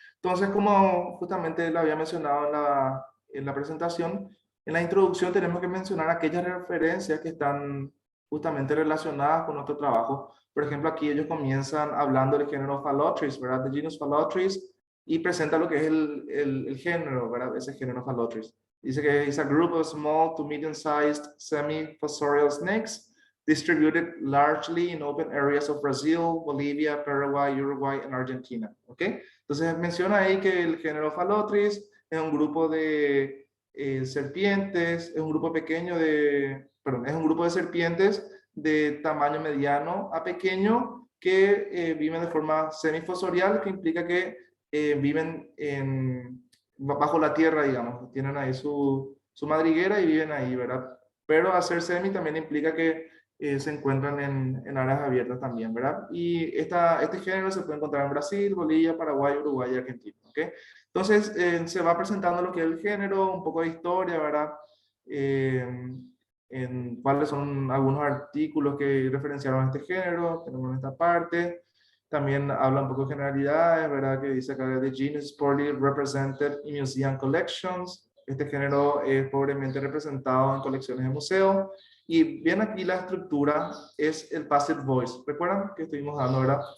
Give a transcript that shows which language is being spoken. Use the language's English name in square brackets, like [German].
[Spanish] Entonces, como justamente lo había mencionado en la presentación, en la introducción tenemos que mencionar aquellas referencias que están justamente relacionadas con nuestro trabajo. Por ejemplo, aquí ellos comienzan hablando del género Phallotris, ¿verdad? De genus Phallotris, y presenta lo que es el género, ¿verdad? Ese género Phallotris. Dice que es [English] a group of small to medium-sized semi-fossorial snakes distributed largely in open areas of Brazil, Bolivia, Paraguay, Uruguay, and Argentina. [Spanish] ¿Ok? Entonces menciona ahí que el género Phallotris es un grupo de serpientes, es un grupo pequeño de, perdón, es un grupo de serpientes de tamaño mediano a pequeño que viven de forma semifosorial, que implica que viven bajo la tierra, digamos, tienen ahí su madriguera y viven ahí, ¿verdad? Pero hacer semi también implica que se encuentran en áreas abiertas también, ¿verdad? Y este género se puede encontrar en Brasil, Bolivia, Paraguay, Uruguay y Argentina, ¿ok? Entonces, se va presentando lo que es el género, un poco de historia, ¿verdad? Eh, en cuáles son algunos artículos que referenciaron a este género, tenemos en esta parte. También habla un poco de generalidades, ¿verdad? Que dice acá de [English] genus poorly represented in museum collections. [Spanish] Este género es pobremente representado en colecciones de museo. Y bien aquí la estructura es el passive voice. ¿Recuerdan que estuvimos dando, verdad?